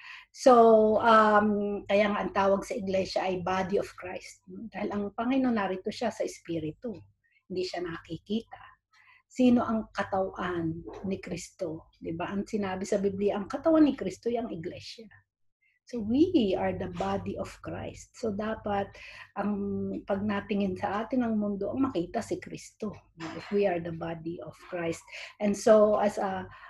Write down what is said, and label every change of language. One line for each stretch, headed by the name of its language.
Filipino: So, kaya nga ang tawag sa iglesia ay
English: body of Christ.
Filipino: Dahil ang Panginoon narito siya sa Espiritu. Hindi siya nakikita. Sino ang katawan ni Kristo? Diba? Ang sinabi sa Biblia, ang katawan ni Kristo ay ang iglesia.
English: So we are the body of Christ.
Filipino: So dapat ang pag natingin sa atin ng mundo, ang makita si Kristo.
English: If we are the body of Christ. And so as a